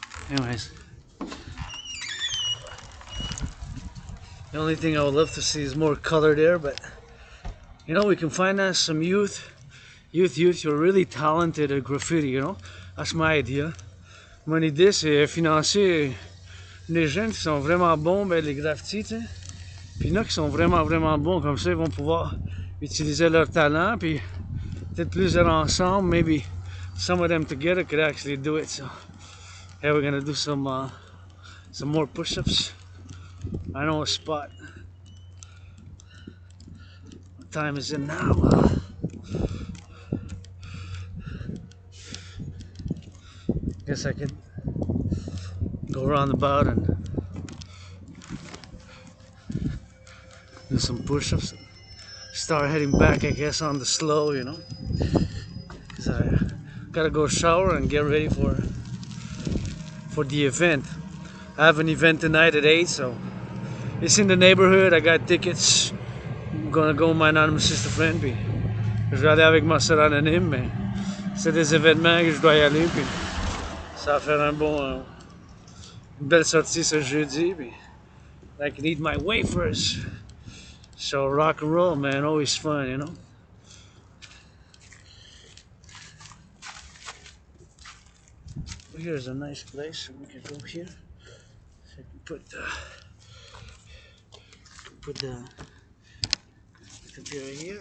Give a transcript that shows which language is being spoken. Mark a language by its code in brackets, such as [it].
[en] Anyways, the only thing I would love to see is more color there, but you know, we can finance some youth, you're really talented at graffiti, you know. That's my idea. [fr] Mon idée, c'est financer les jeunes qui sont vraiment bons, ben, les graffitis, tu sais. Puis il y en a qui sont vraiment, vraiment bons, comme ça, ils vont pouvoir utiliser leur talent, puis peut-être plusieurs ensemble, [en] maybe some of them together could actually do it. So, yeah, we're gonna do some more push-ups. I know a spot. What time is it now? Guess I could go around about and do some push-ups. Start heading back, I guess, on the slow, you know. Cause I gotta go shower and get ready for the event. I have an event tonight at 8, so it's in the neighborhood. I got tickets. I'm gonna go with my anonymous sister friend, [fr] puis je vais aller avec ma soeur anonyme, mais c'est des événements que je dois y aller, puis ça va faire une belle sortie ce jeudi, puis [en] I can eat my wafers. So rock and roll, man, always fun, you know. Here's a nice place, so we can go here. So I can put the computer here.